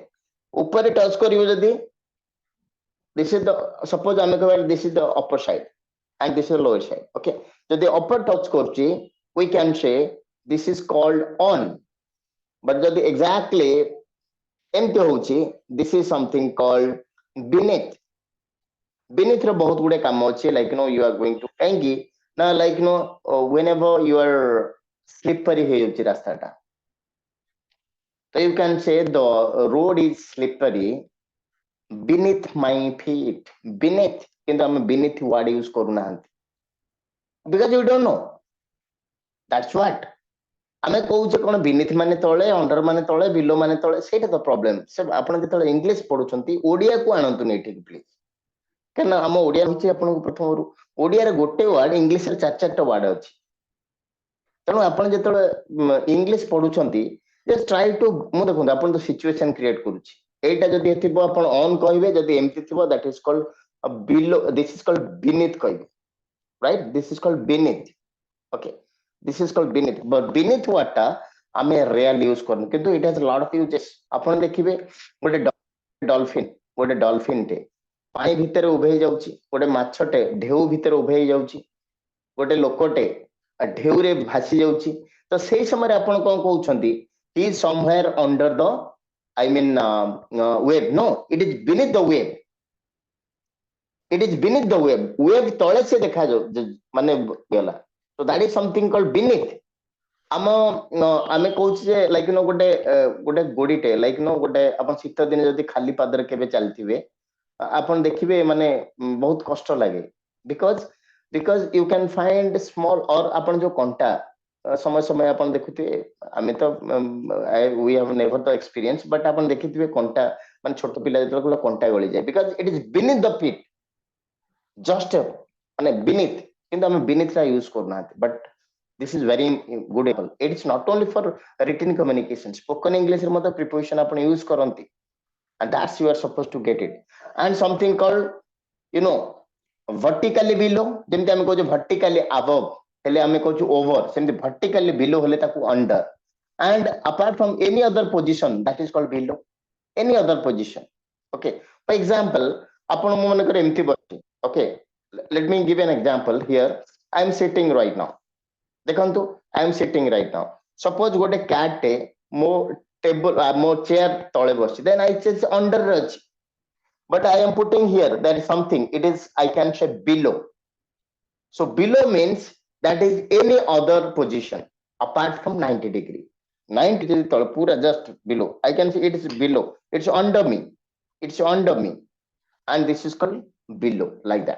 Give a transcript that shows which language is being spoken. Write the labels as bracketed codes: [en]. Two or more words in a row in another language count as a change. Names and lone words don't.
[or] ଉପରେ ଟଚ୍ କରିବ ଯଦି, [en] this is the, suppose [or] ଆମେ କହିବା [en] this is the upper side and this is the lower side. Okay. So the upper touch korchi, we can say this is called on. But jodi exactly empty hochi, this is something called beneath. [or] Beneath ର ବହୁତ ଗୁଡେ କାମ ଅଛି, [en] like you are going to [or] କାହିଁକି ନା [en] like whenever you are slippery [or] ହେଇଯାଉଛି ରାସ୍ତାଟା, [en] so you can say the road is slippery beneath my feet. Beneath, [or] କିନ୍ତୁ ଆମେ [en] beneath word use କରୁନାହାନ୍ତି because you don't know. That's what [or] ଆମେ କହୁଛେ କଣ beneath ମାନେ ତଳେ, under ମାନେ ତଳେ, below ମାନେ ତଳେ, ସେଇଟା ତ problem. ସେ ଆପଣ ଯେତେବେଳେ ଇଂଲିଶ ପଢୁଛନ୍ତି ଓଡିଆକୁ ଆଣନ୍ତୁନି ଏଠିକି ପ୍ଲିଜ, କାରଣ ଆମ ଓଡିଆ ହଉଛି ଆପଣଙ୍କୁ ପ୍ରଥମରୁ ଓଡିଆରେ ଗୋଟେ ୱାର୍ଡ, ଇଂଲିଶରେ ଚାରିଟା ୱାର୍ଡ ଅଛି। ତେଣୁ ଆପଣ ଯେତେବେଳେ ଇଂଲିଶ ପଢୁଛନ୍ତି [en] just try to, [or] ମୁଁ ଦେଖନ୍ତୁ ଆପଣ ତ ସିଚୁଏସନ କ୍ରିଏଟ କରୁଛି, ଏଇଟା ଯଦି ଥିବ ଆପଣ on କହିବେ, ଯଦି ଏମିତି ଥିବ [en] that is called below, this is called beneath [or] କହିବେ, right? [en] This is called beneath. Okay, this is called beneath, but beneath word [or] ଟା ଆମେ [en] rarely use [or] କରୁନୁ, କିନ୍ତୁ [en] it has a lot of uses. [or] ଆପଣ ଦେଖିବେ ଗୋଟେ ଡଲଫିନ ଟେ ପାଣି ଭିତରେ ଉଭେଇ ଯାଉଛି, ଗୋଟେ ମାଛଟେ ଢେଉ ଭିତରେ ଉଭେଇ ଯାଉଛି, ଗୋଟେ ଲୋକଟେ ଢେଉରେ ଭାସି ଯାଉଛି, ତ ସେଇ ସମୟରେ ଆପଣ କଣ କହୁଛନ୍ତି? [en] He is somewhere under the, I mean wave. No, it is beneath the wave. It is beneath the wave. Wave [or] ତଳେ ସେ ଦେଖାଯାଉ ମାନେ ଗଲା, [en] so that is something called beneath. [or] ଆମେ କହୁଛୁ ଯେ like ଗୋଟେ ଗୋଡିଟେ like ଗୋଟେ ଆପଣ ଶୀତ ଦିନେ ଯଦି ଖାଲି ପାଦରେ କେବେ ଚାଲିଥିବେ ଆପଣ ଦେଖିବେ ମାନେ ବହୁତ କଷ୍ଟ ଲାଗେ, [en] because you can find small, [or] or ଆପଣ ଯୋଉ କଣ୍ଟା ସମୟ ସମୟ ଆପଣ ଦେଖୁଥିବେ, ଆମେ ତ [en] we have never the experience, but [or] ଆପଣ ଦେଖିଥିବେ କଣ୍ଟା ମାନେ ଛୋଟ ପିଲା ଯେତେବେଳେ କଣ୍ଟା ଗଳିଯାଏ, [en] because it is beneath the feet, just ମାନେ beneath, [or] କିନ୍ତୁ ଆମେ beneath ଟା use କରୁନାହାନ୍ତି, [en] but this is very good example. It is not only for written communication, spoken English [or] ରେ ମଧ୍ୟ [en] preposition ଆପଣ use କରନ୍ତି, and that's you are supposed to get it. And something called vertically below, [or] ଯେମିତି ଆମେ କହୁଛୁ [en] vertically above [or] ହେଲେ ଆମେ କହୁଛୁ [en] over, ସେମିତି vertically below [or] ହେଲେ ତାକୁ [en] under, and apart from any other position that is called below, any other position. Okay, for example [or] ଆପଣ ମୁଁ ମନେକର ଏମିତି ବସିଛି, [en] okay, let me give an example here. I am sitting right now, ଦେଖନ୍ତୁ I am sitting right now, suppose [or] ଗୋଟେ cat ଟେ ମୋ table ମୋ chair ତଳେ ବସିଛି, [en] then I say under [or] ରେ ଅଛି, [en] but I am putting here, there is something, it is, I can say below. So below means that is any other position apart from 90 degree. 90 degree [or] ତଳେ ପୁରା [en] just below, I can say it is below, it's under me, it's under me, and this is called below, like that.